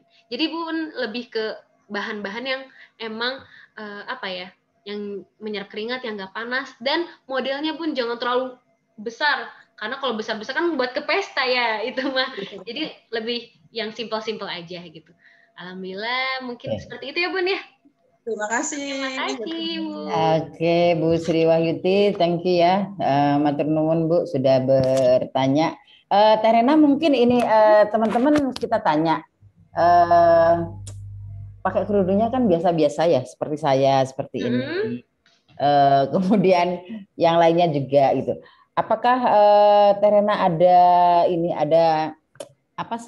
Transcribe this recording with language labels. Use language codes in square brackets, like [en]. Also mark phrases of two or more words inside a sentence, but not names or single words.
[id] Jadi Bun lebih ke bahan-bahan yang emang apa ya, yang menyerap keringat, yang nggak panas, dan modelnya Bun jangan terlalu besar karena kalau besar-besar kan buat ke pesta ya itu mah. Jadi lebih yang simpel-simpel aja gitu. Alhamdulillah mungkin seperti itu ya Bun ya. Terima kasih. Terima kasih Bu. Oke, Bu Sri Wahyuti, [en] thank you [id] ya. [jv] Matur nuwun [id] Bu sudah bertanya. Teh Rena mungkin ini teman-teman kita tanya. Pakai kerudungnya kan biasa-biasa ya, seperti saya seperti ini. Kemudian yang lainnya juga gitu. Apakah Teh Rena ada apa sih?